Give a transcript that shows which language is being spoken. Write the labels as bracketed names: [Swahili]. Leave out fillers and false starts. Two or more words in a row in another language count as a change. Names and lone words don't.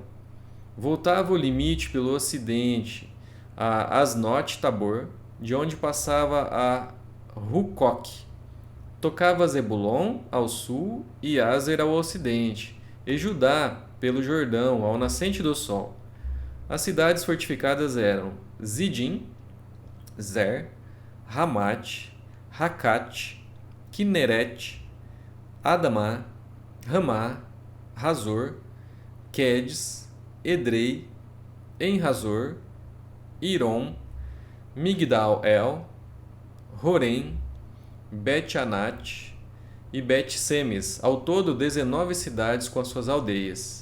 [Portuguese] Voltava o limite pelo ocidente a Asnote-Tabor, de onde passava a Rucoque. Tocava Zebulon ao sul e Aser ao ocidente, e Judá pelo Jordão, ao nascente do sol. As cidades fortificadas eram Zidim, Zer, Ramate, Racate, Quinerete, Adamá, Ramá, Razor, Quedes, Edrei, Enrazor, Irom, Migdal-El, Horém, Bet-Anate e Bet-Semes, ao todo 19 cidades com as suas aldeias.